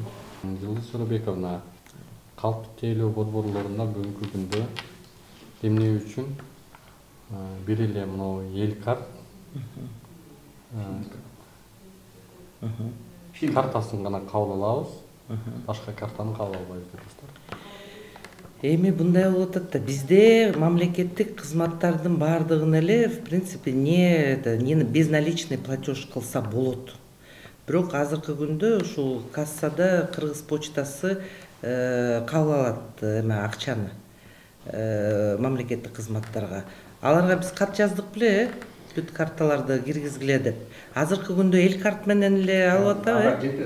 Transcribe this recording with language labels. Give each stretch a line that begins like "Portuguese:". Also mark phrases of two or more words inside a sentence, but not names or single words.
Kyrgyz: Жылдыз Сурабековна, калктык тейлөө борборлорунда бүгүнкү күндө эмне үчүн бир эле мына эл карт картасын гана кабыл алабыз, башка картаны кабыл албайбыз деп атасыздар. Эми мындай болуп атат да, бизде мамлекеттик кызматтардын баардыгын эле
Russian: в принципе не безналичный платеж
Kyrgyz: кылса болот. Бирок азыркы күндө ушул кассада Кыргыз почтасы кабыл алат акчаны мамлекеттик кызматтарга. Аларга биз кат жаздык беле, бүт карталарды киргизгиле деп. Азыркы күндө эл карт менен эле алып атабы?